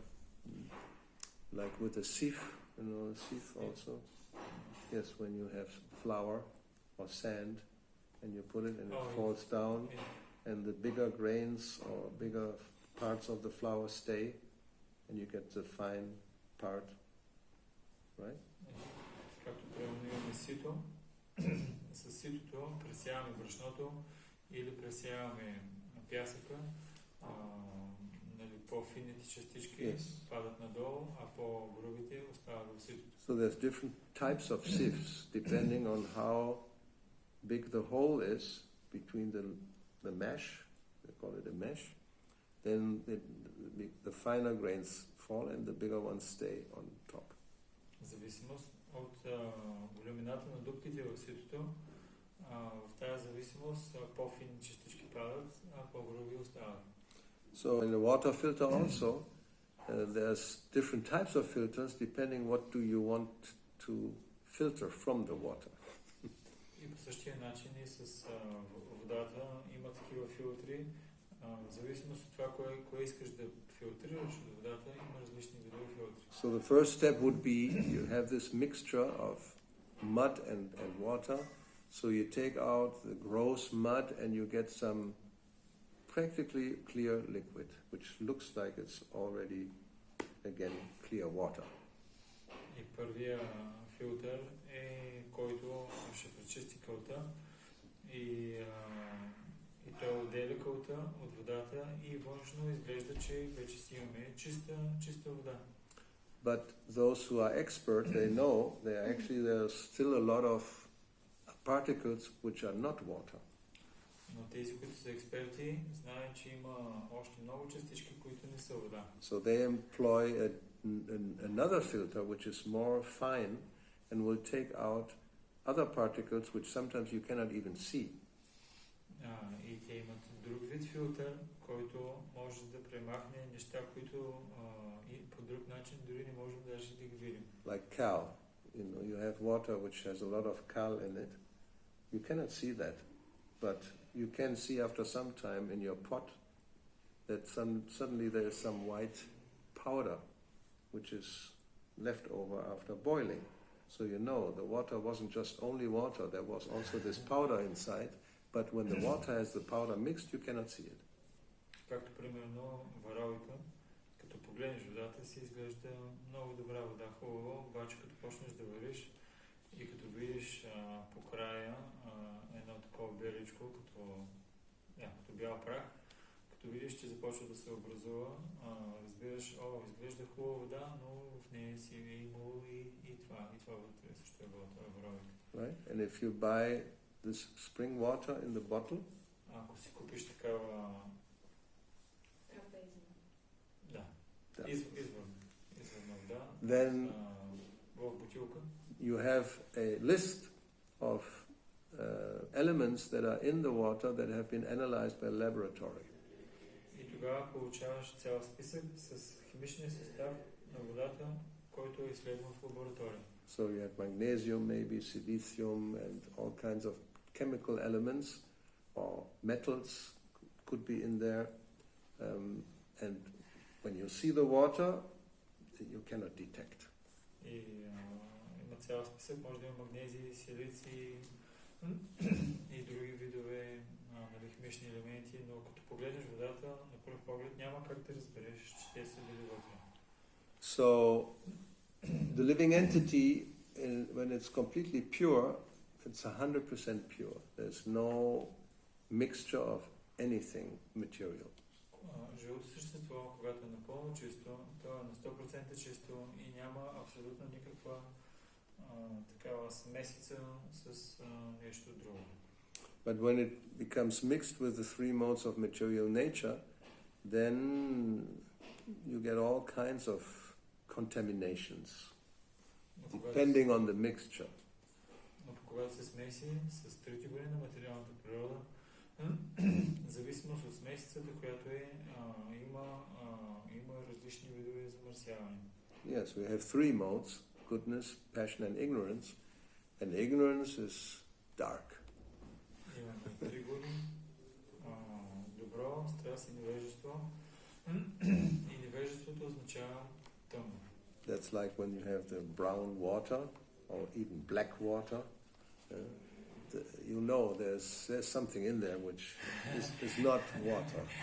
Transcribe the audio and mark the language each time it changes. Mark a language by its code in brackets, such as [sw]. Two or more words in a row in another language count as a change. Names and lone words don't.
[en] Like with a sieve, you know, a sieve also. Yes, when you have flour or sand and you put it and it falls down, and the bigger grains or bigger parts of the flour stay, and you get the fine part, right? [bg] Както примерно имаме сито, с ситото пресяваме брашното или пресяваме пясъка, по-финните частички падат надолу, а по-грубите остават в ситото. [en] So there's different types of sieves depending on how big the hole is between the mesh, they call it a mesh, then the finer grains fall and the bigger ones stay on top. [bg] В зависимост от големината на дупките в ситото, в тази зависимост по-финни частички падат, а по-груби остават. [en] So in the water filter also, there's different types of filters depending what do you want to filter from the water. [bg] И по същия начин и с водата има такива филтри. В зависимост от това, кое искаш да филтрираш от водата, има различни видове филтри. [en] So the first step would be you have this mixture of mud and water. So you take out the gross mud and you get some practically clear liquid, which looks like it's already, again, clear water. [bg] И първия филтър е, който ще пречисти кълта и той отделя кълта от водата и външно изглежда, че вече си имаме чиста вода. [en] But those who are expert, they know there's still a lot of particles which are not water. [bg] Но тези, които са експерти, знаят, че има още много частички, които не са вода. [en] So they employ another filter which is more fine and will take out other particles which sometimes you cannot even see. [bg] и те имат друг вид филтър, който може да премахне неща, които и по друг начин дори не можем даже да ги видим. [en] Like cal. You have water which has a lot of cal in it. You cannot see that, but you can see after some time in your pot that suddenly there is some white powder which is left over after boiling. So you know the water wasn't just only water, there was also this powder inside, but when the water has the powder mixed, you cannot see it. [bg] Както примерно варалика, като погледнеш водата си изглежда много добра вода, хубаво, обаче като почнеш да вариш и като видиш по края едно такова беличко, като бял прах, като видиш, че започва да се образува, разбираш, изглежда хубава вода, но в нея си е имало и това вътре също е било това варалика. [en] Right? And if you buy this spring water in the bottle, [bg] ако си купиш такава извърна вода, [en] then [bg] в бутилка, [en] you have a list of elements that are in the water that have been analyzed by laboratory. [bg] И тогава получаваш цял списък с химичния състав на водата, който е изследван в лаборатория. [en] So you have magnesium, maybe silicium, and all kinds of chemical elements or metals could be in there. And when you see the water, you cannot detect. [bg] И има цял списък, може да има магнезии, силици и други видове химични елементи, но като погледнеш водата, на пръв поглед няма как да разбереш, че те са били вътре. [en] So the living entity, when it's completely pure, it's 100% pure. There's no mixture of anything material. [bg] Живото същество, когато е напълно чисто, то е на 100% чисто и няма абсолютно никаква такава смесица с нещо друго. [en] But when it becomes mixed with the three modes of material nature, then you get all kinds of contaminations, depending on the mixture. [bg] Но когато се смеси с трите гори на материалната природа, в зависимост от смесицата, която има различни видове замърсяване. [en] Yes, we have three modes: goodness, passion, and ignorance. And ignorance is dark. [bg] Имаме три гори: добро, страст и невежество. И невежеството означава тъмно. [en] That's like when you have the brown water or even black water. You know there's something in there which is not water.